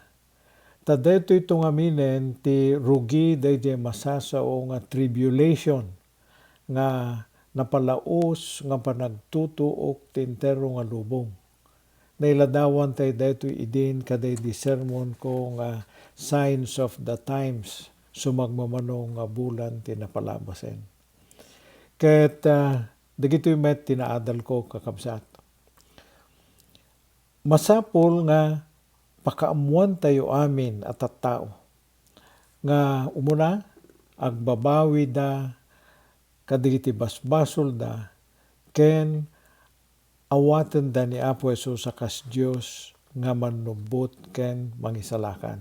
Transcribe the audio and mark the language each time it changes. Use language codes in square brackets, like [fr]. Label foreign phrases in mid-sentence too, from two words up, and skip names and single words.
[ilo] Ta daytoy tungaminen ti rugi dayjay masasao nga tribulation nga napalaos nga panagtutuok ti entero nga lubong. Nailadawan tayo daytoy idin kaday di sermon ko nga [en] signs of the times [ilo] sumagmamanong nga bulan ti napalabasen. Ket dagitoy met tinaadal ko kakabsat. Masapol nga pakaammuan tayo amin at tattao. Nga umuna, agbabawi da, kadigiti basbasol da, ken awaten da ni Apo Jesus akas Dios nga manubot ken mangisalakan.